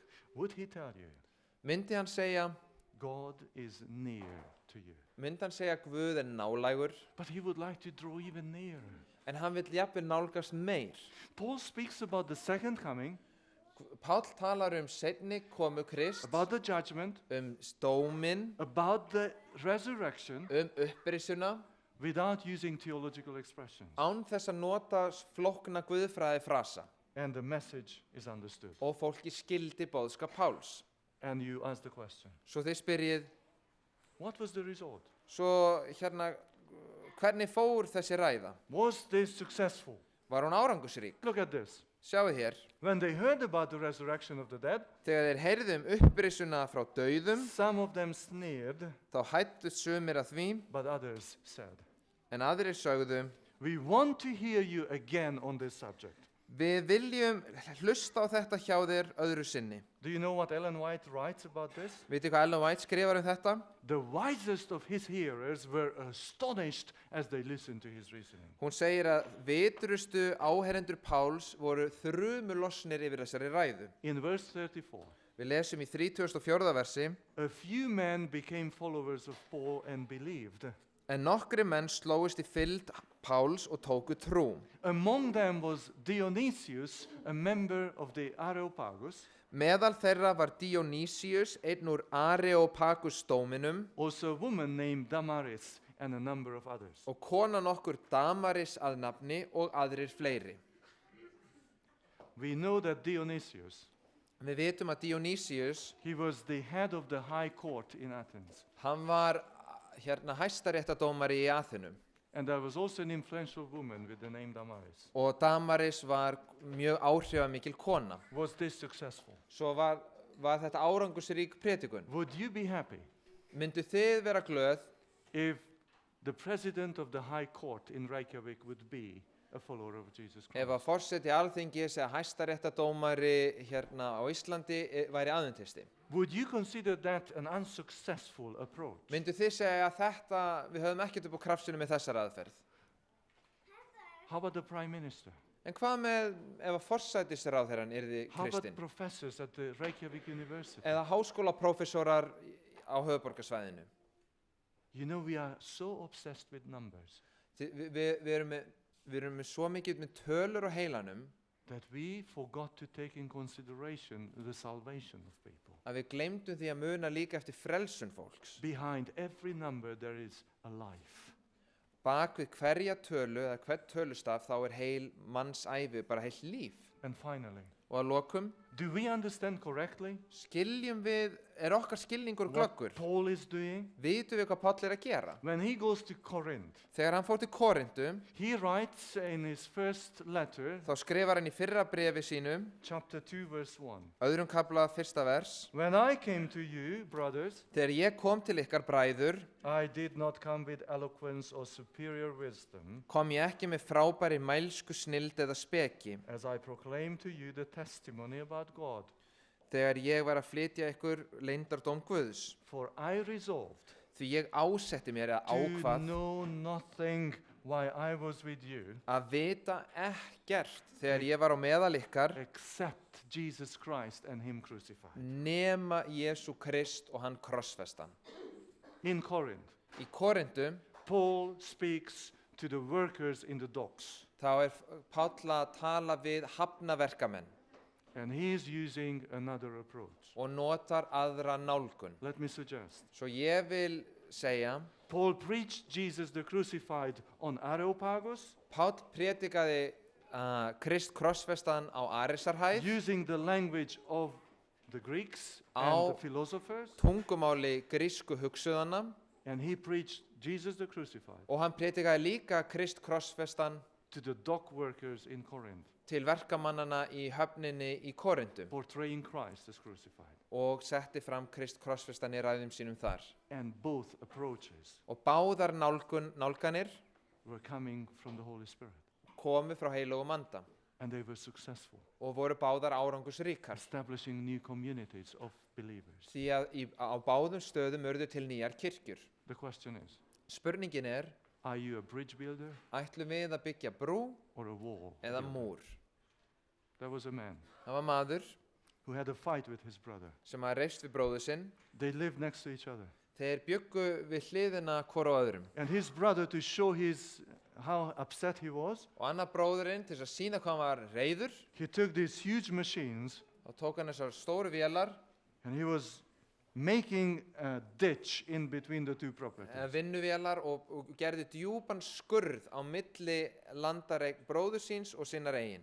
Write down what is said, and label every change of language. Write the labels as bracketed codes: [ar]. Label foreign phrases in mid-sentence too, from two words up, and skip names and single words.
[en] Would he tell you, [is] Myndi hann segja, [en] God is near to you? [is] myndi hann segja Guð nálægur, [en] But he would like to draw even nearer. [is] en hann vill jafnvel nálgast meir. [en] Paul speaks about the second coming, [is] Páll talar seinni komu Krist, [en] about the judgment, [is] dóminn, [en] about the resurrection, [is] upprisuna, [en] without using theological expressions. [is] án þess að nota flókna guðfræði frasa. [en] And the message is understood. [is] Og fólki skildi boðskap Páls. [en] And you ask the question, [is] Svo þið spyrjið, [en] what was the result? [is] svo hvernig fór þessi ræða? [en] Was this successful? [is] Var hún árangusrík? [en] Look at this. [is] Sjáu hér, [en] When they heard about the resurrection of the dead, [is] þegar þeir heyrðu upprisuna frá dauðum, [en] some of them sneered, [is] þá hættust sumir að því, [en] but others said, [is] en aðrir sögðu, [en] we want to hear you again on this subject. [is] við viljum hlusta á þetta hjá þér öðru sinni. [en] Do you know what Ellen White writes about this? [is] Vitið hvað Ellen White skrifar þetta? [en] The wisest of his hearers were astonished as they listened to his reasoning. [is] Hún segir að vitrustu áherendur Páls voru þrumulosnir yfir þessari ræðu. [en] In verse 34, [is] Við lesum í 34. versi, [en] a few men became followers of Paul and believed. [is] en nokkri menn slóist í fylgd Páls og tóku trú. [en] Among them was Dionysius, a member of the Areopagus, [is] Meðal þeirra var Dionysius, einn úr Areopagus dóminum, [en] also a woman named Damaris, and a number of others. [is] og kona nokkur Damaris að nafni og aðrir fleiri. [en] We know that Dionysius, [is] Við vitum að Dionysius, [en] he was the head of the high court in Athens. [is] hann var hæstaréttardómari í Aþenum. [en] And there was also an influential woman with the name Damaris. [is] Og Damaris var mjög áhrifamikil kona. [en] Was this successful? [is] Svo var þetta árangusrík prédikun. [en] Would you be happy [is] Myndu þið vera glöð [en] if the president of the high court in Reykjavik would be a follower of Jesus [is] ef [en] Christ? [is] að forseti Alþingis eða hæstaréttardómari á Íslandi væri aðventisti? [en] Would you consider that an unsuccessful approach? [is] Myndu þið segja að við höfum ekkert upp á krafsinu með þessar aðferð? [en] How about the prime minister? [is] En hvað með ef að forsætisráðherrann yrði [en] How about [is] kristinn? [en] professors at the Reykjavik University? [is] Eða háskólaprófessorar á höfuðborgarsvæðinu? [en] You know, we are so obsessed with numbers [is] Við erum með svo mikið með tölur á heilanum [en] that we forgot to take in consideration the salvation of people. [is] að við gleymdum því að muna líka eftir frelsun fólks. [en] Behind every number there is a life. [is] Bak við hverja tölu eða hvern tölustaf þá heil mannsævi, bara heilt líf. [en] And finally, [is] Og að lokum, [en] do we understand correctly [is] okkar skilningur [en] what [is] glöggur? [en] Paul is doing? [is] Vitum við hvað Páll að gera? [en] When he goes to Corinth, [is] Þegar hann fór til Korintu, [en] he writes in his first letter, [is] þá skrifar hann í fyrra bréfi sínu, [en] chapter 2, verse 1. [is] öðrum kafla 1. vers, [en] When I came to you, brothers, [is] þegar ég kom til ykkar bræður, [en] I did not come with eloquence or superior wisdom, [is] kom ég ekki með frábæri mælsku snild eða speki, [en] as I proclaimed to you the testimony about God. [is] þegar ég var að flytja ykkur leyndardóm Guðs. [en] For I resolved [is] Því ég ásetti mér eða [en] to [is] ákvað [en] know nothing while I was with you [is] að vita ekkert þegar ég var á meðal ykkar [en] except Jesus Christ and him crucified. [is] nema Jesú Krist og hann krossfestan. [en] In Corinth, [is] Í Korintu [en] Paul speaks to the workers in the docks. [is] þá Páll að tala við hafnaverkamenn [en] And he is using another approach. [is] og notar aðra nálgun. [en] Let me suggest. [is] Svo ég vil segja, [en] Paul preached Jesus the crucified on Areopagus, [is] Páll prédikaði Krist krossfestan á Arisarhæð, [en] using the language of the Greeks [is] Á- [en] and the philosophers, [is] tungumáli grísku hugsuðana, [en] and he preached Jesus the crucified [is] og hann prédikaði líka Krist krossfestan [en] to the dock workers in Corinth, [is] til verkamannana í höfninni í Korindum [en] portraying Christ as crucified. [is] og setti fram Krist krossfestan í ræðum sínum þar. [en] And both approaches [is] Og báðar nálganir [en] were coming from the Holy Spirit, [is] komu frá heilugum anda [en] and they were successful, [is] og voru báðar árangusríkar. [en] establishing new communities of believers. [is] Því að á báðum stöðum urðu til nýjar kirkjur. [en] The question is, [is] Spurningin [en] are you a bridge builder [is] ætlum við að byggja brú [en] or a wall [is] eða [en] builder? [is] múr? [en] There was a man [is] Það var maður [en] who had a fight with his brother. [is] sem að reist við bróður sinn. [en] They lived next to each other. [is] Þeir bjuggu við hliðina hvor á öðrum. [en] And his brother, to show how upset he was, [is] Og annar bróðurinn, til þess að sína hvað hann var reiður, [en] he took these huge machines [is] þá tók hann þessar stóru vélar, [en] and he was making a ditch in between the two properties. [is] vinnuvélar og gerði djúpan skurð á milli landareign bróður síns og sinnar eigin.